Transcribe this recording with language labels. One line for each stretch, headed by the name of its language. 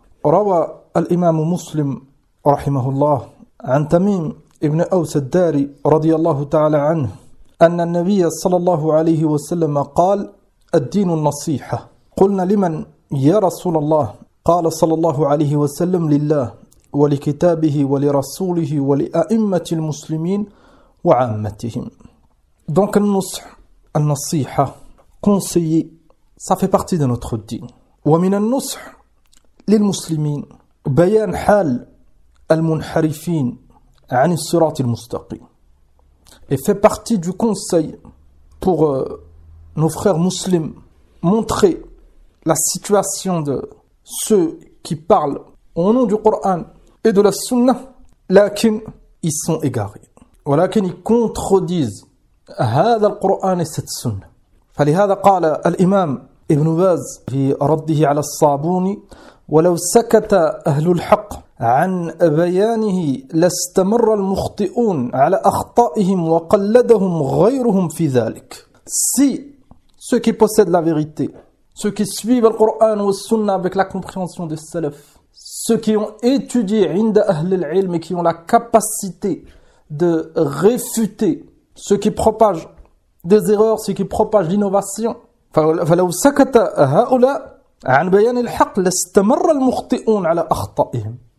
Arabic: روى الإمام مسلم رحمه الله عن تميم ابن أوس الداري رضي الله تعالى عنه أن النبي صلى الله عليه وسلم قال: الدين النصيحة. قلنا: لمن يا رسول الله؟ قال صلى الله عليه وسلم: لله ولكتابه ولرسوله ولأئمة المسلمين وعامتهم.
French: Donc
Arabic: النصح، النصيحة،
French: conseiller, ça fait partie de notre dîn.
Arabic: ومن النصح للمسلمين بيان حال المنحرفين عن الصراط المستقيم.
French: Et fait partie du conseil pour nos frères musulmans, montrer la situation de ceux qui parlent au nom du Coran et de la Sunna, lakin ils sont égarés. Walakin ils contredisent
Arabic: هذا القرآن
French: et cette Sunna.
Arabic: فلهذا قال الإمام ابن باز في رده على الصابوني: ولو سكت أهل الحق عن بيانه لاستمر المخطئون على أخطائهم وقلدهم غيرهم في ذلك.
French: Si ceux qui possèdent la vérité, ceux qui suivent le Coran ou le Sunna avec la compréhension des salaf, ceux qui ont étudié
Arabic: عند أهل العلم
French: et qui ont la capacité de réfuter ceux qui propagent des erreurs, ceux qui propagent l'innovation,
Arabic: فلو سكت هؤلاء عن بيان الحق لاستمر المخطئون على أخطائهم.